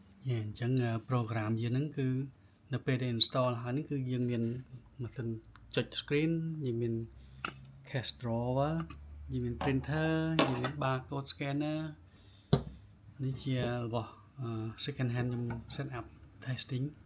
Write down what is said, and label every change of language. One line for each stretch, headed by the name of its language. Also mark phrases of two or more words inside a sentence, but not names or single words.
Khmer: ចឹង program យើងហ្នឹងគឺនៅពេលដែល install ហើយហ្នឹងគឺ យើងមានម៉ាស៊ីនចុច screen យើងមាន
English: cache drawer
Khmer: យើងមាន printer យើងមាន
English: barcode scanner
Khmer: នេះជារបស់
English: second hand
Khmer: ខ្ញុំ
English: set up testing